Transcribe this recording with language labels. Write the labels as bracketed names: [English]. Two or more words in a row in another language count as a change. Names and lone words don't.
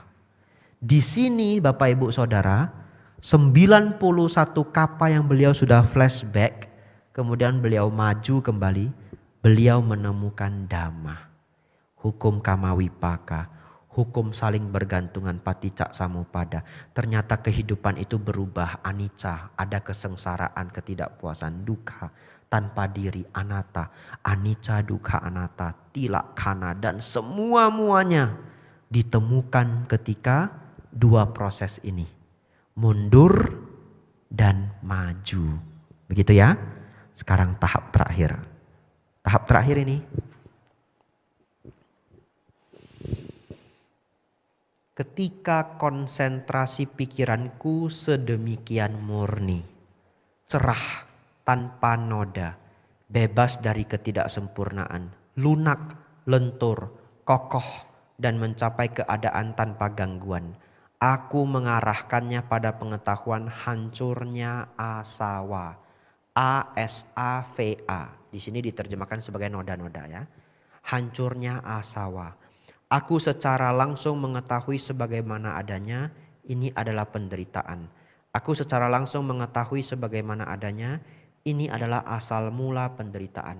[Indonesian] Di sini Bapak Ibu Saudara, 91 kapa yang beliau sudah flashback, kemudian beliau maju kembali, beliau menemukan Dhamma, hukum [Pali] kama wipaka, [Indonesian] hukum saling bergantungan [Pali] paticca samuppada. [Indonesian] Ternyata kehidupan itu berubah, anicca, ada kesengsaraan, ketidakpuasan, dukkha, tanpa diri, [Pali] anatta, anicca, dukkha, anatta, tilakkana, [Indonesian] dan semua-muanya ditemukan ketika dua proses ini, mundur dan maju. Begitu ya. Sekarang tahap terakhir. Tahap terakhir ini, ketika konsentrasi pikiranku sedemikian murni, cerah, tanpa noda, bebas dari ketidaksempurnaan, lunak, lentur, kokoh, dan mencapai keadaan tanpa gangguan. Aku mengarahkannya pada pengetahuan hancurnya asawa. A-S-A-V-A. Di sini diterjemahkan sebagai noda-noda ya. Hancurnya asawa. Aku secara langsung mengetahui sebagaimana adanya, ini adalah penderitaan. Aku secara langsung mengetahui sebagaimana adanya, ini adalah asal mula penderitaan.